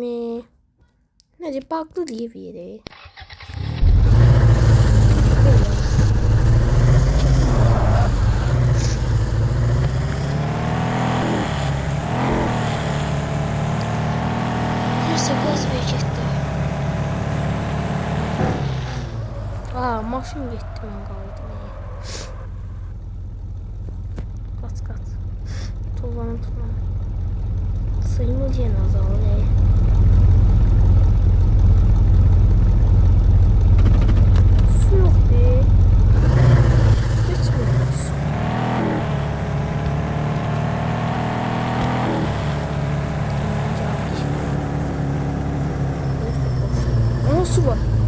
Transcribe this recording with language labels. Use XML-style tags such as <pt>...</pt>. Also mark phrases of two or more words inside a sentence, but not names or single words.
<az>Necə bağlı deyə biri. Neyse, gaz ver getdi. Maşın getdi, mən qaldım. Havanı tutma.</az> <tr>Suyumuz yine azalıyor. Su yok be. Geçmiyoruz. Ama su var.</tr>